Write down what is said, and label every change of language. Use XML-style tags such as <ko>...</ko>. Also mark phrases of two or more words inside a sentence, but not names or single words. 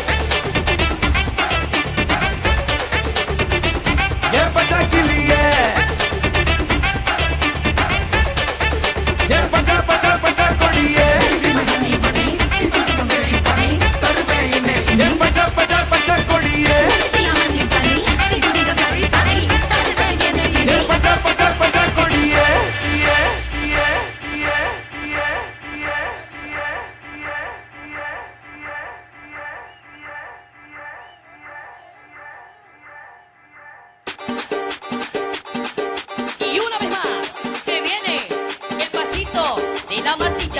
<ta>என் பச்சை கிளியே என் பச்சை பச்சை பச்சை கொடியே என் பச்சை பச்சை பச்சை கொடியே என் பச்சை பச்சை பச்சை கொடியே</ta> <es>Y una vez más, se viene el pasito de la Martita.</es>